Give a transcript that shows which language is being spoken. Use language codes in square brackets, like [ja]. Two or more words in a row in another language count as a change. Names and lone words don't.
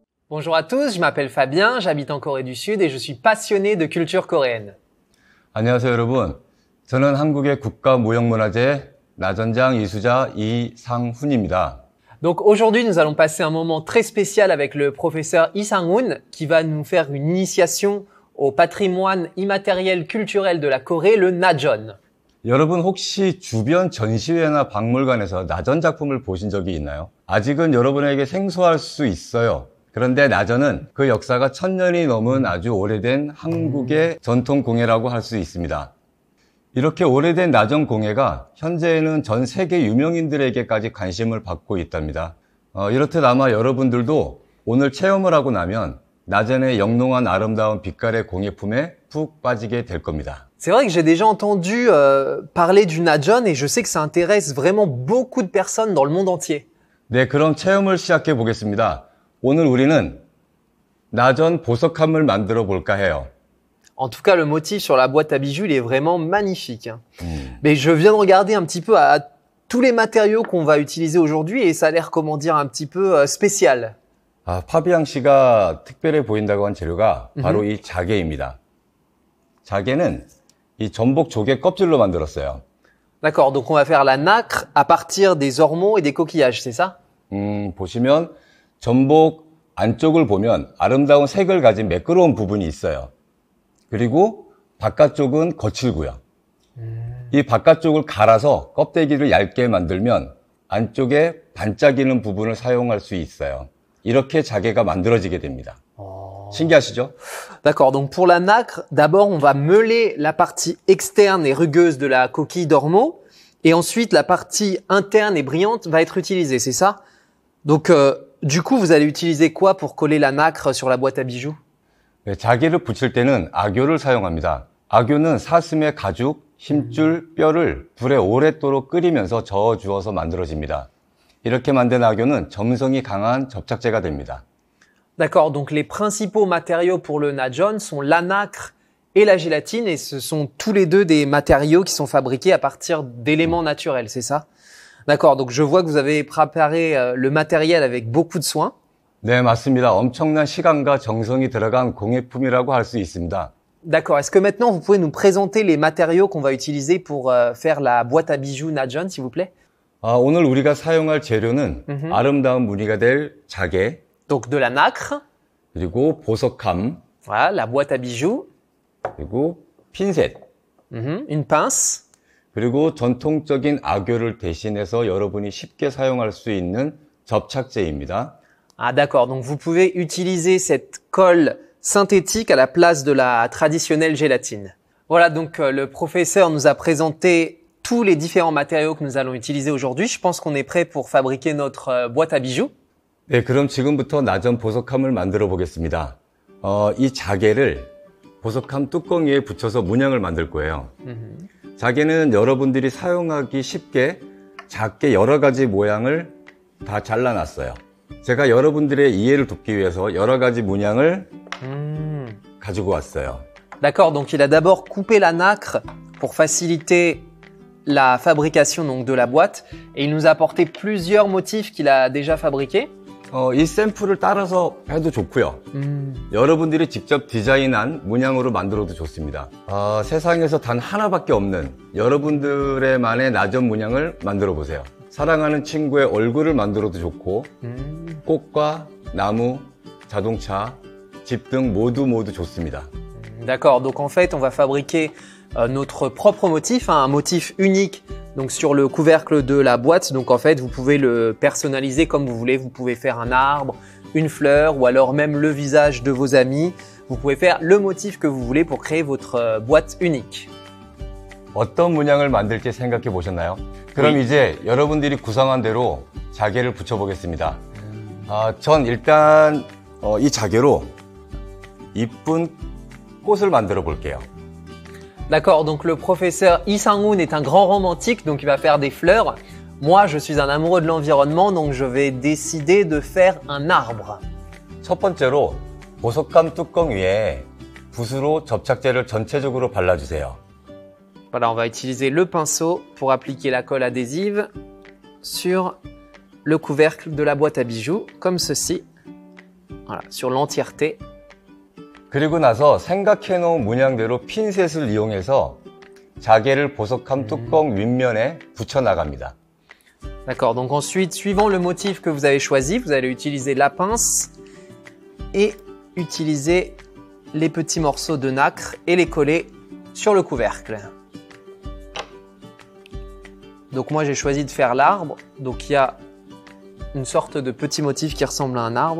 [fr] Bonjour à tous, je m'appelle Fabien, j'habite en Corée du Sud et je suis passionné de culture coréenne. [ko] 안녕하세요, 여러분. 저는 한국의 국가무형문화재 나전장 이수자 이상훈입니다. [fr] Donc aujourd'hui, nous allons passer un moment très spécial avec le professeur Lee Sang-hoon qui va nous faire une initiation au patrimoine immatériel culturel de la Corée, le Najeon. [ko] 여러분 혹시 주변 전시회나 박물관에서 나전 작품을 보신 적이 있나요? 아직은 여러분에게 생소할 수 있어요. 그런데 나전은 그 역사가 1000년이 넘은 아주 오래된 한국의 전통 공예라고 할 수 있습니다. 이렇게 오래된 나전 공예가 현재에는 전 세계 유명인들에게까지 관심을 받고 있답니다. 이렇듯 아마 여러분들도 오늘 체험을 하고 나면 나전의 영롱한 아름다운 빛깔의 공예품에 푹 빠지게 될 겁니다. [fr] C'est vrai que j'ai déjà entendu parler du Najeon et je sais que ça intéresse vraiment beaucoup de personnes dans le monde entier. [ko] 네, 그럼 체험을 시작해 보겠습니다. 오늘 우리는 나전 보석함을 만들어 볼까 해요. [fr] En tout cas, le motif sur la boîte à bijoux, il est vraiment magnifique. Mais je viens de regarder un petit peu à tous les matériaux qu'on va utiliser aujourd'hui et ça a l'air, comment dire, un petit peu spécial. [ko] 파비앙 씨가 특별해 보인다고 한 재료가 바로 이 자개입니다. 자개는 이 전복 조개 껍질로 만들었어요. [fr] D'accord, donc on va faire la nacre à partir des ormeaux et des coquillages, c'est ça? [ko] 보시면 전복 안쪽을 보면 아름다운 색을 가진 매끄러운 부분이 있어요. 그리고 바깥쪽은 거칠고요. 이 바깥쪽을 갈아서 껍데기를 얇게 만들면 안쪽에 반짝이는 부분을 사용할 수 있어요. 이렇게 자개가 만들어지게 됩니다. 신기하시죠? [fr] D'accord, donc pour la nacre, d'abord on va meuler la partie externe et rugueuse de la coquille d'ormeau et ensuite la partie interne et brillante va être utilisée, c'est ça? Donc du coup, vous allez utiliser quoi pour coller la nacre sur la boîte à bijoux? [ko] 네, 자개를 붙일 때는 악교를 사용합니다. 악교는 사슴의 가죽, 힘줄, 뼈를 불에 오랫도록 끓이면서 저어주어서 만들어집니다. 이렇게 만든 악교는 점성이 강한 접착제가 됩니다. [fr] D'accord, donc les principaux matériaux pour le Najeon sont la nacre et la gélatine et ce sont tous les deux des matériaux qui sont fabriqués à partir d'éléments naturels, c'est ça? D'accord, donc je vois que vous avez préparé le matériel avec beaucoup de soin. [ko] 네, 맞습니다. 엄청난 시간과 정성이 들어간 공예품이라고 할 수 있습니다. [fr] D'accord, est-ce que maintenant vous pouvez nous présenter les matériaux qu'on va utiliser pour faire la boîte à bijoux Najeon, s'il vous plaît? [ko] 오늘 우리가 사용할 재료는 아름다운 무늬가 될 자개, [fr] Donc de la nacre, [ko] 그리고 보석함, [fr] voilà, la boîte à bijoux, [ko] 그리고 핀셋, [fr] une pince, [ko] 그리고 전통적인 악교를 대신해서 여러분이 쉽게 사용할 수 있는 접착제입니다. [fr] Ah d'accord, donc vous pouvez utiliser cette colle synthétique à la place de la traditionnelle gélatine. Voilà, donc le professeur nous a présenté tous les différents matériaux que nous allons utiliser aujourd'hui. Je pense qu'on est prêt pour fabriquer notre boîte à bijoux. [ko] 네, 그럼 지금부터 나전 보석함을 만들어 보겠습니다. 이 자개를 보석함 뚜껑 위에 붙여서 문양을 만들 거예요. 자개는 여러분들이 사용하기 쉽게 작게 여러 가지 모양을 다 잘라놨어요. 제가 여러분들의 이해를 돕기 위해서 여러 가지 문양을 가지고 왔어요. [fr] D'accord, donc il a d'abord coupé la nacre pour faciliter la fabrication donc de la boîte et il nous a apporté plusieurs motifs qu'il a déjà fabriqués. [ko] 이 샘플을 따라서 해도 좋고요. 여러분들이 직접 디자인한 문양으로 만들어도 좋습니다. 세상에서 단 하나밖에 없는 여러분들의만의 나전 문양을 만들어 보세요. 사랑하는 친구의 얼굴을 만들어도 좋고 꽃과 나무, 자동차, 집 등 모두 좋습니다. [fr] D'accord, donc en fait on va fabriquer notre propre motif, un motif unique donc sur le couvercle de la boîte. Donc en fait vous pouvez le personnaliser comme vous voulez. Vous pouvez faire un arbre, une fleur ou alors même le visage de vos amis. Vous pouvez faire le motif que vous voulez pour créer votre boîte unique. [ko] 어떤 문양을 만들지 생각해 보셨나요? 그럼 [fr] Oui. [ko] 이제 여러분들이 구상한 대로 자개를 붙여보겠습니다. 전 일단 이 자개로 이쁜 꽃을 만들어 볼게요. [fr] D'accord, donc le professeur Lee Sang-hoon est un grand romantique, donc il va faire des fleurs. Moi, je suis un amoureux de l'environnement, donc je vais décider de faire un arbre. [ko] 첫 번째로 보석감 뚜껑 위에 붓으로 접착제를 전체적으로 발라주세요. [fr] Voilà, on va utiliser le pinceau pour appliquer la colle adhésive sur le couvercle de la boîte à bijoux, comme ceci. Voilà, sur l'entièreté. [ko] 그리고 나서 생각해 놓은 문양대로 핀셋을 이용해서 자개를 보석함 뚜껑 윗면에 붙여 나갑니다. [fr] D'accord, donc ensuite, suivant le motif que vous avez choisi, vous allez utiliser la pince et utiliser les petits morceaux de nacre et les coller sur le couvercle. Donc moi j'ai choisi de faire l'arbre, donc il y a une sorte de petit motif qui ressemble à un arbre.